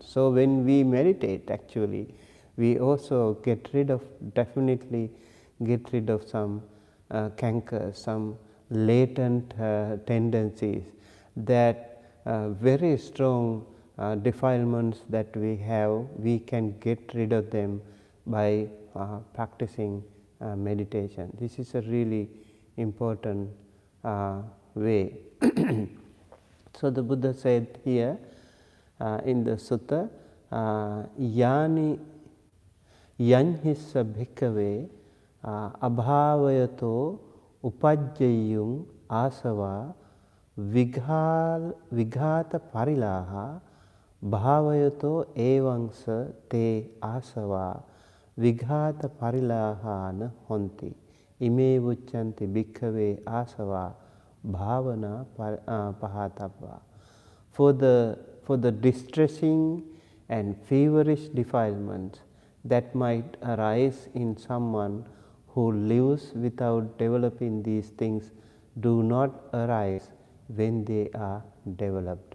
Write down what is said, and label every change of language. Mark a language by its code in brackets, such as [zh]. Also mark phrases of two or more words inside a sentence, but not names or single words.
[en] So when we meditate, actually, we also definitely get rid of some cankers, some latent tendencies, that very strong defilements that we have, we can get rid of them by practicing meditation. This is a really important way. So the Buddha said here in the sutta, [pi] yanhissa bhikkhave abhavayato upajjayung asava vighata parilaha bhavayato evangsa te asava vighata parilahana honti ime vuccanti bhikkhave asava Bhāvanā pahatava. [en] For the distressing and feverish defilements that might arise in someone who lives without developing these things do not arise when they are developed.